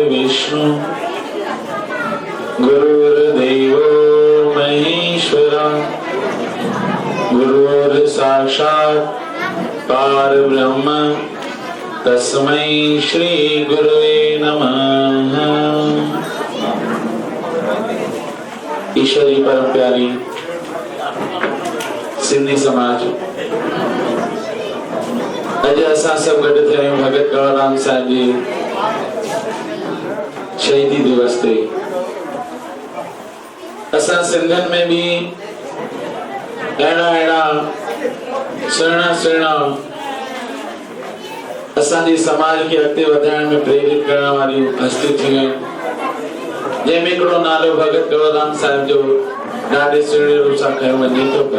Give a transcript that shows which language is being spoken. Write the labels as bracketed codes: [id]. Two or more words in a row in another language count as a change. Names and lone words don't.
[sa] विष्णु गुरुर्देवो महेश्वरा गुरुर् साक्षात् परब्रह्म तस्मै श्री गुरुवे नमः। [sd] ईश्वरी परम प्यारी सिंधी समाज अज असां सब गॾु थिया आहियूं भगत कंवरराम साहिब जी शहीदी दिवस ते। असां सिंधन में भी अहिड़ा सुहिणा असांजे समाज के अॻिते वधाइण में प्रेरित करण वारियूं हस्तियूं थियूं आहिनि, जंहिंमें हिकिड़ो नालो भगत कंवरराम साहिब जो ॾाढे सुहिणे रूप सां खयो वञे थो पियो।